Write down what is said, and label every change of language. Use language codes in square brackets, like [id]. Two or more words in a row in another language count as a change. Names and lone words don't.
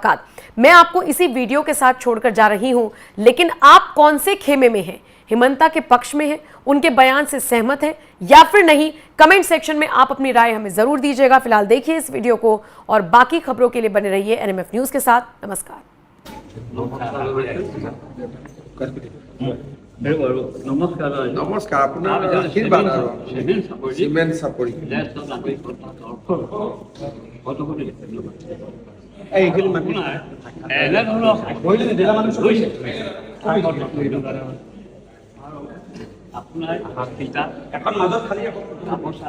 [hi] मैं आपको इसी वीडियो के साथ छोड़कर जा रही हूं, लेकिन आप कौन से खेमे में हैं हिमंता के पक्ष में है, उनके बयान से सहमत है या फिर नहीं, कमेंट सेक्शन में आप अपनी राय हमें जरूर दीजिएगा। फिलहाल देखिए इस वीडियो को और बाकी खबरों के लिए बने रहिए एनएमएफ न्यूज के साथ। नमस्कार। [as] নমস্কাৰ আপোনাৰ আশীৰ্বাদ আৰু চিমেণ্ট চাপৰি এইখিনি আপোনাৰ এখন মাজত খালি গামোচা